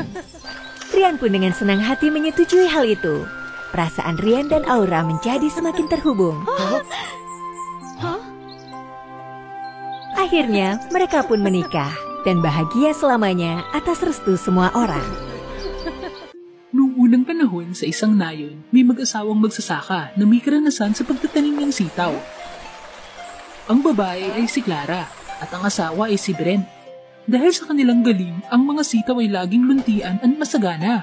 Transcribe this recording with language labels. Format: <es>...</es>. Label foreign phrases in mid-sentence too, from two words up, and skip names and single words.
<id>Rian pun dengan senang hati menyetujui hal itu. Perasaan Rian dan Aura menjadi semakin terhubung. Akhirnya, mereka pun menikah dan bahagia selamanya atas restu semua orang.</id> <tl>Noong unang panahon sa isang nayon, may mag-asawang magsasaka na may karanasan sa pagtatanim ng sitaw. Ang babae ay si Clara at ang asawa ay si Brent. Dahil sa kanilang galing, ang mga sitaw ay laging luntian at masagana.</tl>